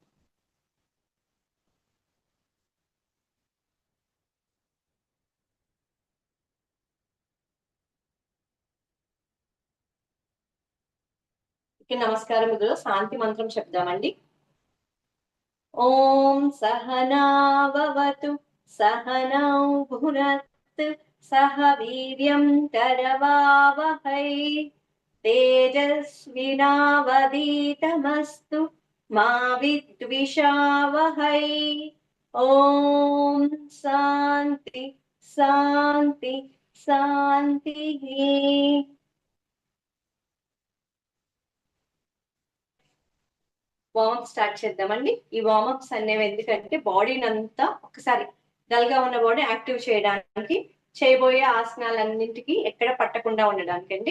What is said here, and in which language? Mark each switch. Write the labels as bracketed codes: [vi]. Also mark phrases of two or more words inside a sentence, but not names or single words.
[te] నమస్కారం ముద్రలో శాంతి మంత్రం చెప్దామండి. [sa] ఓం సహనావతు సహనౌ భునత్తు सह वीर्यं करवावहै तेजस्विनावधीतमस्तु मा विद्विषावहै ॐ शान्ति शान्ति शान्तिः [te] వార్మప్ స్టార్ట్ చేద్దామండి. ఈ వార్మప్స్ అనేవి ఎందుకంటే బాడీని అంతా ఒకసారి డల్ గా ఉన్న [en] body active [te] చేయడానికి, చేయబోయే ఆసనాలన్నింటికి ఎక్కడ పట్టకుండా ఉండడానికి అండి.